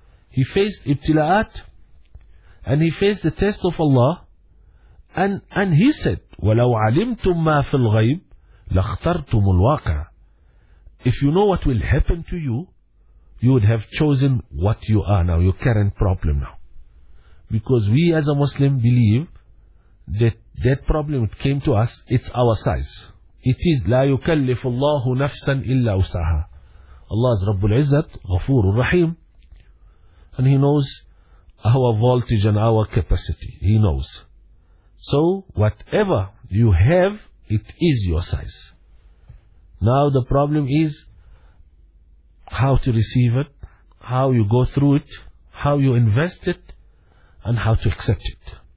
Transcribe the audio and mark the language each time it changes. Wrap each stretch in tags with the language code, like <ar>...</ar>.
<en>He faced ibtila'at and he faced the test of Allah, and he said,</en> <ar>وَلَوْ عَلِمْتُمْ مَا فِي الْغَيْبِ لَاخْتَرْتُمُ الْوَاقِعَ.</ar> <en>If you know what will happen to you, you would have chosen what you are now, your current problem now. Because we as a Muslim believe that that problem came to us, it's our size. It is</en> <ar>لا يكلف الله نفسا إلا وسعها.</ar> <en>Allah is</en> <ar>رب العزة غفور الرحيم.</ar> <en>And he knows our voltage and our capacity. He knows. So whatever you have, it is your size. Now the problem is how to receive it, how you go through it, how you invest it, and how to accept it.</en>